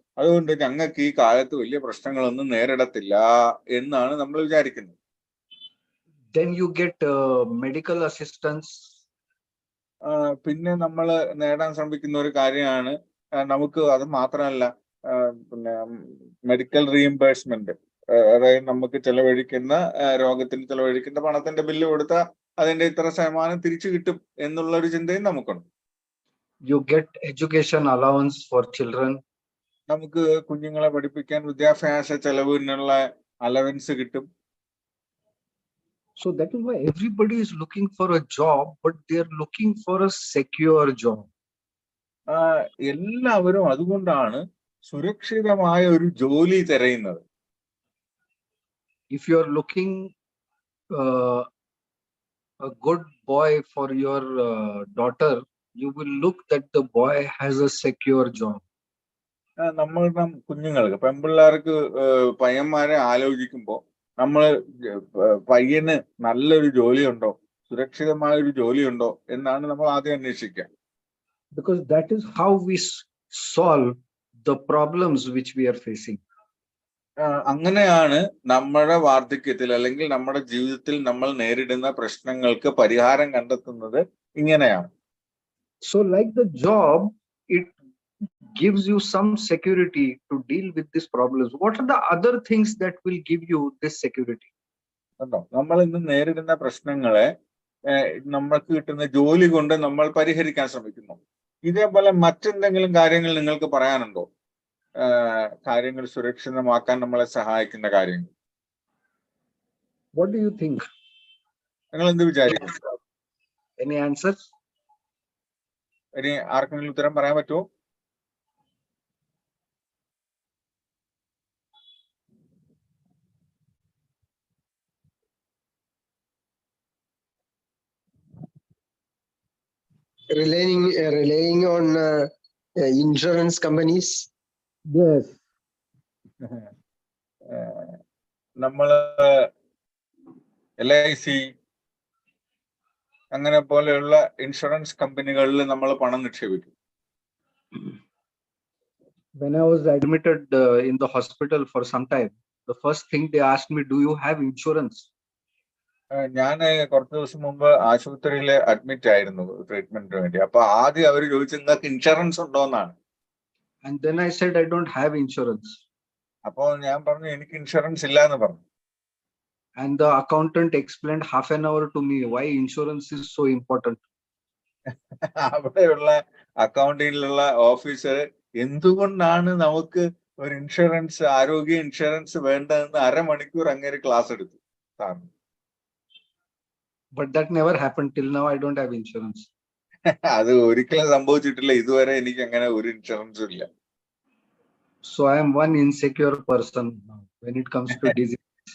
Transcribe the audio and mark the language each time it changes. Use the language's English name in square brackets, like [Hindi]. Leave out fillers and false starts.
[Malayalam] അതുകൊണ്ട് ഞങ്ങൾക്ക് ഈ കാലത്ത് വലിയ പ്രശ്നങ്ങളൊന്നും നേരിടത്തില്ല എന്നാണ് നമ്മൾ വിചാരിക്കുന്നത്. [English] Then you get medical assistance [Malayalam] പിന്നെ നമ്മൾ നേടാൻ ശ്രമിക്കുന്ന ഒരു കാര്യമാണ് നമുക്ക് അത് മാത്രമല്ല പിന്നെ മെഡിക്കൽ റീഇംബേഴ്സ്മെന്റ്. അതായത് നമുക്ക് ചെലവഴിക്കുന്ന രോഗത്തിന് ചെലവഴിക്കുന്ന പണത്തിന്റെ ബില്ല് കൊടുത്താൽ അതിന്റെ ഇത്ര ശതമാനം തിരിച്ചു കിട്ടും എന്നുള്ള ഒരു ചിന്തയും നമുക്കുണ്ട്. [English] You get education allowance for children. [Malayalam] നമുക്ക് കുഞ്ഞുങ്ങളെ പഠിപ്പിക്കാൻ വിദ്യാഭ്യാസ ചെലവിനുള്ള അലവൻസ് കിട്ടും. [English] So that is why everybody is looking for a job, but they are looking for a secure job. [Malayalam] എല്ലാവരും അതുകൊണ്ടാണ് സുരക്ഷിതമായ ഒരു ജോലി തിരയുന്നത്. [English] If you are looking a good boy for your daughter, you will look that the boy has a secure job. [Malayalam] നമ്മളുടെ കുഞ്ഞുങ്ങൾക്ക് പെൺപിള്ളേർക്ക് പയ്യന്മാരെ ആലോചിക്കുമ്പോൾ നമ്മൾ പയ്യന് നല്ലൊരു ജോലിയുണ്ടോ, സുരക്ഷിതമായ ഒരു ജോലിയുണ്ടോ എന്നാണ് നമ്മൾ ആദ്യം അന്വേഷിക്കുക. [English] Because that is how we solve the problems which we are facing. [Malayalam] അങ്ങനെയാണ് നമ്മുടെ വാർദ്ധക്യത്തിൽ അല്ലെങ്കിൽ നമ്മുടെ ജീവിതത്തിൽ നമ്മൾ നേരിടുന്ന പ്രശ്നങ്ങൾക്ക് പരിഹാരം കണ്ടെത്തുന്നത്. ഇങ്ങനെയാണ്. [English] So like the job, it gives you some security to deal with these problems. What are the other things that will give you this security? [Malayalam] നമ്മൾ ഇന്ന് നേരിടുന്ന പ്രശ്നങ്ങളെ നമ്മൾക്ക് കിട്ടുന്ന ജോലി കൊണ്ട് നമ്മൾ പരിഹരിക്കാൻ ശ്രമിക്കുന്നു. ഇതേപോലെ മറ്റെന്തെങ്കിലും കാര്യങ്ങൾ നിങ്ങൾക്ക് പറയാനുണ്ടോ? കാര്യങ്ങൾ സുരക്ഷിതമാക്കാൻ നമ്മളെ സഹായിക്കുന്ന കാര്യങ്ങൾ. [English] What do you think? [Malayalam] നിങ്ങൾ എന്ത് വിചാരിക്കുന്നു? [English] Any answers? [Malayalam] ഇനി ആർക്കെങ്കിലും ഉത്തരം പറയാൻ പറ്റുമോ? [English] Relying on insurance companies. Yes. [Malayalam] നമ്മള് LIC അങ്ങനെ പോലെയുള്ള ഇൻഷുറൻസ് കമ്പനികളിൽ നമ്മൾ പണം നിക്ഷേപിക്കും. [English] When I was admitted in the hospital for some time, the first thing they asked me, do you have insurance? [Malayalam] ഞാൻ കുറച്ച് ദിവസം മുമ്പ് ആശുപത്രിയിൽ അഡ്മിറ്റ് ആയിരുന്നു ട്രീറ്റ്മെന്റിന് വേണ്ടി. അപ്പൊ ആദ്യം അവർ ചോദിച്ചു നിങ്ങൾക്ക് ഇൻഷുറൻസ് ഉണ്ടോ എന്നാണ്. [English] And then I said I don't have insurance. [Malayalam] അപ്പൊ ഞാൻ പറഞ്ഞു എനിക്ക് ഇൻഷുറൻസ് ഇല്ല എന്ന് പറഞ്ഞു. [English] And the accountant explained half an hour to me why insurance is so important. [Malayalam] അവിടെയുള്ള അക്കൗണ്ടിങ്ങിലുള്ള ഓഫീസർ എന്തുകൊണ്ടാണ് നമുക്ക് ഒരു ഇൻഷുറൻസ്, ആരോഗ്യ ഇൻഷുറൻസ് വേണ്ടതെന്ന് അരമണിക്കൂർ അങ്ങേര് ക്ലാസ് എടുത്തു. [English] But that never happened till now. I don't have insurance. [Malayalam] അത് ഒരിക്കലും സംഭവിച്ചിട്ടില്ല. ഇതുവരെ എനിക്ക് അങ്ങനെ ഒരു ഇൻഷുറൻസും ഇല്ല. [English] So I am one insecure person now when it comes to disease.